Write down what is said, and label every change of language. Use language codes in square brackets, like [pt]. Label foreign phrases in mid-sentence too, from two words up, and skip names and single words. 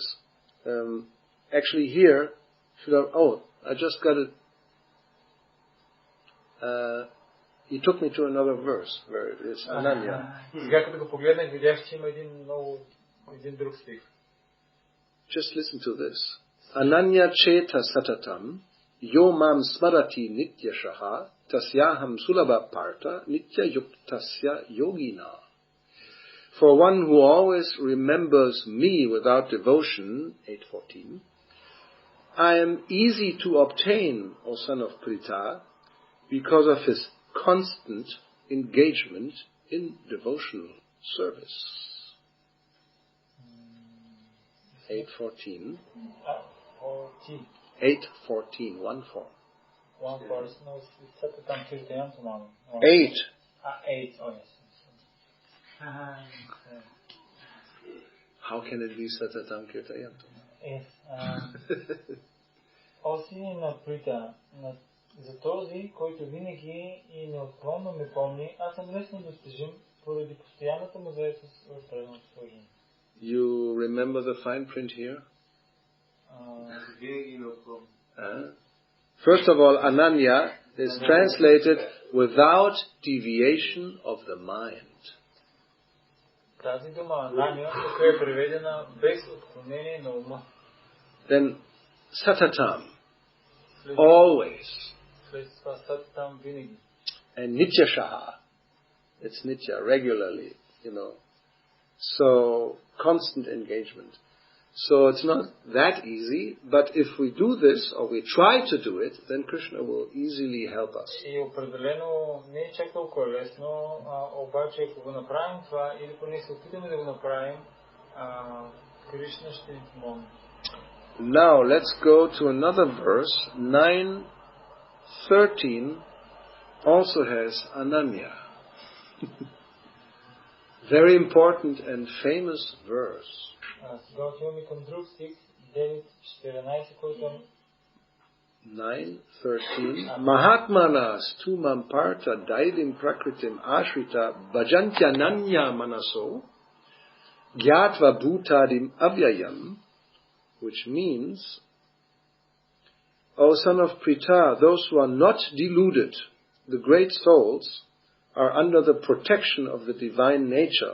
[en] Actually here, I just got it. He took me to another verse where it is Ananya. Just listen to this. [sa] Ananya cheta satatam yo mam smarati nityashaha tasyaham sulabha parta nitya yuktasya yogina. [en] For one who always remembers me without devotion, 8:14, I am easy to obtain, O son of Pritha, because of his constant engagement in devotional service. 8:14. 8:14. 1-4. 8. 8. Oh yes. How can it be [sa] Satatam Kirtayantam? [en] Yes. [bg] Оси на Прита, за този, който винаги и неотклонно ме помни, аз съм лесно достижим поради постоянната му заетост в преданото служение. [en] You remember the fine print here? First of all, Ananya is translated without deviation of the mind. [bg] Тази дума Анания е преведена без отклонение на ума. [en] Then Satatam, always. [bg] След това Сататам винаги. [en] And Nityashaha, It's nitya, regularly, So, constant engagement. So it's not that easy, but if we do this, or we try to do it, then Krishna will easily help us. [bg] И определено не е чак толкова лесно, обаче ако го направим това, или поне се опитаме да го направим, Кришна ще ни помогне. [en] Now let's go to another verse. 9:13 also has Ananya. Very important and famous verse. [bg] Сега отиваме към друг стих, 9:14, който [sa] 9:13 Mahatmanas tumam partha daidim prakritim ashrita bhajantyananya manaso gyatva bhutadim avyayam, [en] which means, O son of Pritha, those who are not deluded, the great souls, are under the protection of the divine nature.